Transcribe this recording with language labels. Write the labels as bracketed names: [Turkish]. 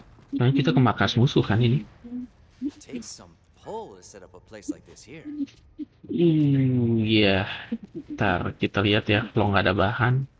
[Indonesian] Soalnya kita ke markas musuh kan ini. [English] Takes some pull to set up a place like this here. [Indonesian] Iya. Ntar kita lihat ya kalau nggak ada bahan.